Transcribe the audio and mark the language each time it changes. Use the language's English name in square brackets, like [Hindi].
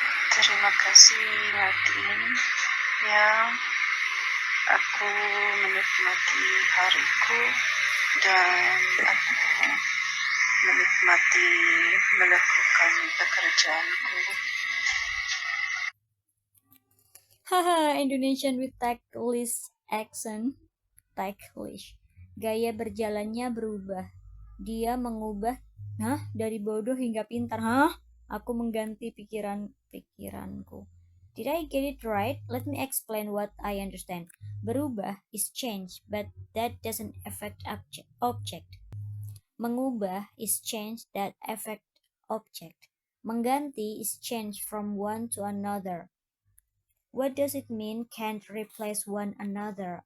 [Indonesian] Terima kasih Martin. Ya, aku menikmati hariku dan aku menikmati melakukan pekerjaanku. [English] Haha, Indonesian with tacklish accent. Tacklish. [Indonesian] Gaya berjalannya berubah. Dia mengubah, dari bodoh hingga pintar. Aku mengganti pikiranku. [English] Did I get it right? Let me explain what I understand. Berubah is change, but that doesn't affect object. Mengubah is change that affect object. Mengganti is change from one to another. What does it mean can't replace one another?